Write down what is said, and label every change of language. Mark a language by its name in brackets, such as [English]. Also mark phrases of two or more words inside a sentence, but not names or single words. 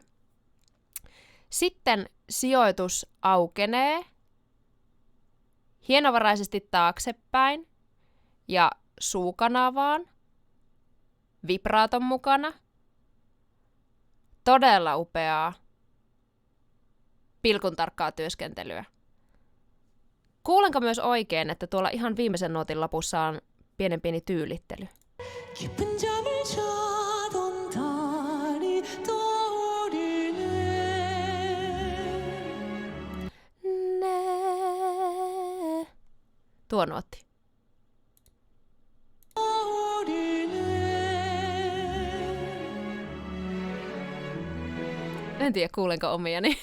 [Finnish] Sitten sijoitus aukenee hienovaraisesti taaksepäin ja suukanavaan, vibraaton mukana. Todella upeaa, pilkun tarkkaa työskentelyä. Kuulenko myös oikein, että tuolla ihan viimeisen nootin lopussa on pieni tyylittely? [Korean] 깊은 잠을 자던 달이 떠오르네 [Finnish] Tuo nootti. En tiedä, kuulenko omiani.